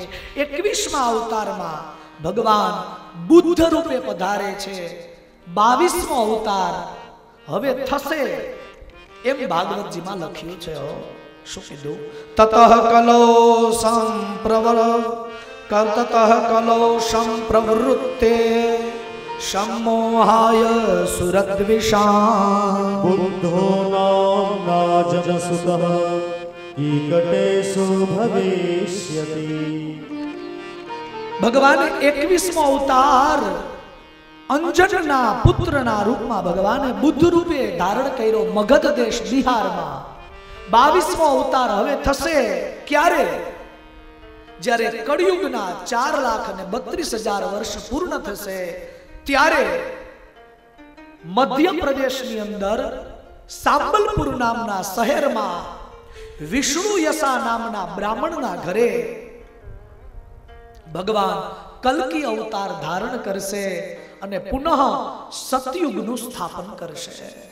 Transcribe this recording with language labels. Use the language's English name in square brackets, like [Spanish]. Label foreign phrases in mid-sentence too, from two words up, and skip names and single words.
[Gujarati] 21મા અવતારમાં ભગવાન બુદ્ધ રૂપે પધારે છે. 22મો અવતાર હવે થશે એમ ભાગવતજીમાં લખ્યું છે. શું કીધું? [Sanskrit] તતઃ કલો સંપ્રવૃત્તે सम्मोहाय सुरद्विषां बुद्धो नाम्नाजनसुतः कीकटेषु भविष्यति. [Gujarati] ભગવાન 21મો અવતાર અંજનના પુત્રના રૂપમાં ભગવાને બુદ્ધ રૂપે ધારણ કર્યો મગધ દેશ બિહારમાં. 22મો અવતાર હવે થશે ક્યારે? જ્યારે કળિયુગના 4,32,000 વર્ષ પૂર્ણ થશે ત્યારે મધ્યપ્રદેશની અંદર સાંબલપુર નામના શહેરમાં વિષ્ણુ યસા નામના બ્રાહ્મણના ઘરે ભગવાન કલ્કી અવતાર ધારણ કરશે અને પુનઃ સતયુગનું સ્થાપન કરશે.